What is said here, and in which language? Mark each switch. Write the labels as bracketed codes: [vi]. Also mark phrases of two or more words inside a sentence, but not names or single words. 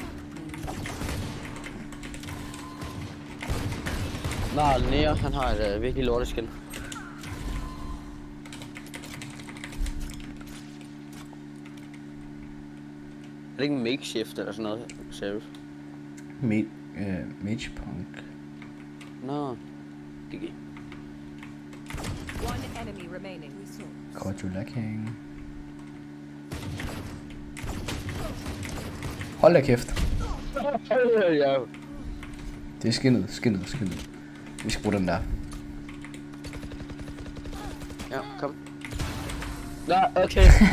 [da] Nej, Nea, han har et virkelig lorteskin. Er det ikke en makeshift eller sådan noget, seriøst? [en] Mage punk. [da] Nå, GG. [en] One enemy remaining. Got you lacking. [da] Hold da kæft. Ja. Det er skinnet. Vi skal bruge den der. Ja, kom. Nå, okay.